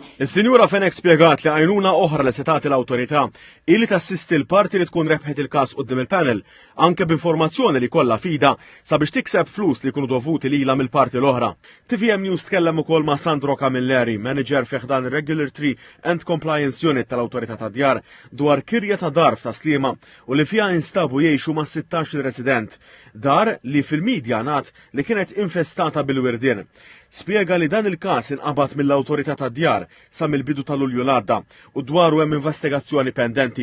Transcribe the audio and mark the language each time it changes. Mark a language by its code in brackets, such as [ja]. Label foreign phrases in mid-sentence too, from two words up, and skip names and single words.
[mt] Is-Sinjura Fenek spjegat li għajnuna oħra li se tagħti l-awtorità illi tassisti l-parti li tkun rebħet il-każ quddiem il-panel anke b'informazzjoni li kollha fida sabiex tikseb flus li jkunu dovuti lilha mill-parti l-oħra. TVM News tkellem ukoll ma' Sandro Camilleri, manager fih dan ir-Regulatory and Compliance Unit tal-Awtorità tad-Djar dwar kirja ta' dar f'Taslima u li fiha instabu jgħixu ma' 16 resident. Dar li fil-medja ngħad li kienet infestata bil-wirdien. Spjega li dan il-każ inqabad mill-Awtorità tad-Djar sa mill-bidu ta' Lulju l-għadda u dwaru hemm investigazzjoni pendenti.